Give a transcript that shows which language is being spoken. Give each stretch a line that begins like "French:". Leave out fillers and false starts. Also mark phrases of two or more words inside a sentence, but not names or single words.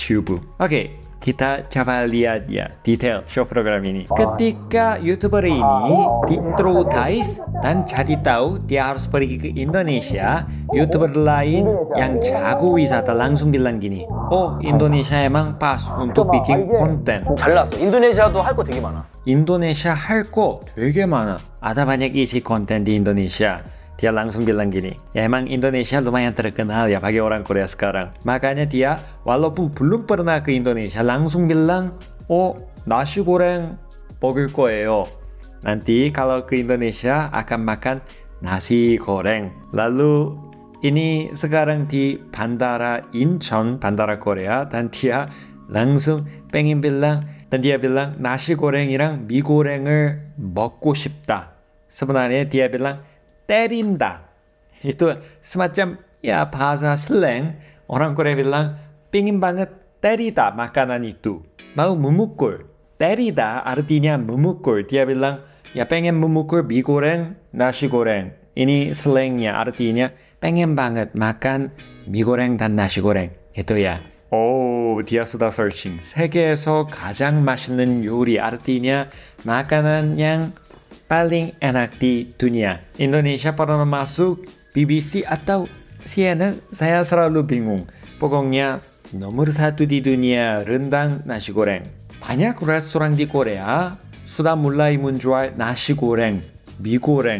Indonesian: Oke, Kita coba lihat ya detail show program ini. Ketika YouTuber ini ditraumatis dan jadi tahu dia harus pergi ke Indonesia, YouTuber lain yang jago wisata langsung bilang gini, oh Indonesia emang pas untuk bikin konten.
Korean: 잘 나왔어. 인도네시아도 할 거 되게 많아. Indonesia 할 거 되게 많아.
Indonesian: Ada banyak isi konten di Indonesia. Dia langsung bilang gini, ya emang Indonesia lumayan terkenal ya bagi orang Korea sekarang. Makanya dia walaupun belum pernah ke Indonesia langsung bilang, oh nasi goreng
Korean: 먹을 거예요.
Indonesian: Nanti kalau ke Indonesia akan makan nasi goreng. Lalu ini sekarang di Bandara Incheon, Bandara Korea, dan dia langsung pengen bilang, dan dia bilang
Korean: nasi goreng이랑 미 goreng을 먹고 싶다.
Indonesian: Sebenarnya dia bilang 때린다. Itu semacam ya bahasa slang. Orang Korea bilang pingin banget 때리다 makanan itu. Mau memukul. 때리다 artinya memukul. Dia bilang ya pengen memukul mie goreng, nasi goreng. Ini slangnya artinya pengen banget makan mie goreng dan nasi goreng. Itu ya. Oh, dia sudah searching.
Korean: 세계에서 가장 맛있는 요리
Indonesian: artinya makanan yang paling enak di dunia. Indonesia pernah masuk BBC atau CNN, saya selalu bingung. Pokoknya nomor 1 di dunia rendang nasi goreng. Banyak restoran di Korea sudah mulai menjual nasi goreng, mie goreng.